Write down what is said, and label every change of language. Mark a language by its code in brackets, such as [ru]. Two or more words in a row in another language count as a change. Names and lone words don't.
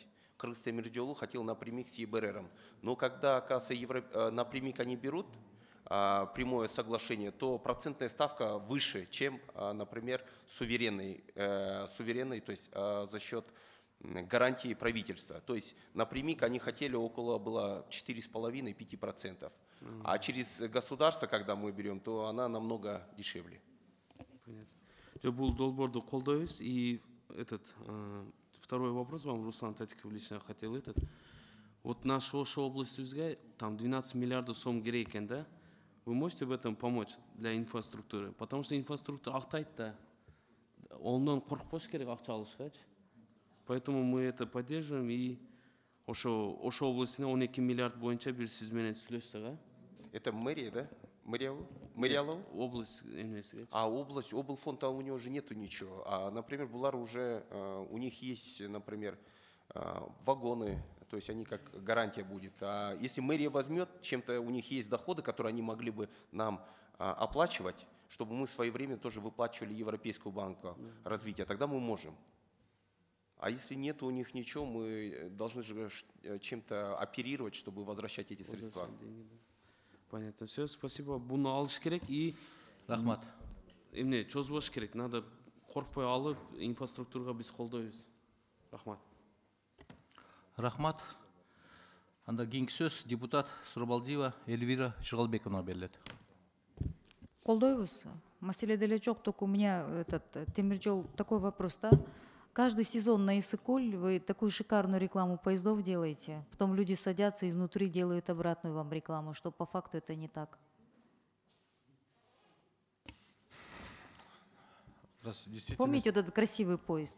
[ru] Кыргыз-Темиржолу хотел напрямик с ЕБРРом. Но когда, оказывается, напрямик они берут, прямое соглашение, то процентная ставка выше, чем, например, суверенный, то есть за счет гарантии правительства. То есть напрямик они хотели около было 4,5–5%. А через государство, когда мы берем, то она намного дешевле. Понятно. [ky] Бул долборду колдойбуз. [ru] И второй вопрос вам, Руслан Татиков, лично хотел вот наша областыбызга там 12 миллиардов сом [ky] керек экен да. [ru] вы можете в этом помочь для инфраструктуры? Потому что инфраструктура актайт да. [ky] Ондан коркпош керек акча алышкачы. [ru] Поэтому мы это поддерживаем [ky] и ошо областына 12 миллиард боюнча бир сиз менен сүйлөшсөк, а? [ru] Это мэрия, да? Мэрия область. А область, облфонда у него уже нету ничего. А, например, Булар уже, у них есть, например, вагоны, то есть они как гарантия будет. А если мэрия возьмет, чем-то у них есть доходы, которые они могли бы нам оплачивать, чтобы мы своевременно тоже выплачивали Европейскому банку развития, тогда мы можем. А если нет у них ничего, мы должны же чем-то оперировать, чтобы возвращать эти средства. Понятно. Все, спасибо. [ky] Буну алыш керек и рахмат. Эмне чозбош керек. Надо коркпой алып инфраструктурага биз колдойбуз. Рахмат. Рахмат. Анда кийинки сөз депутат Сурабалдиева Эльвира Жигалбековна берилет. Колдойбуз. Маселе деле жок, [ru] только у меня этот темир жол такой вопрос, да? Каждый сезон на Иссык-Куль вы такую шикарную рекламу поездов делаете, потом люди садятся изнутри, делают обратную вам рекламу, что по факту это не так. Помните вот этот красивый поезд?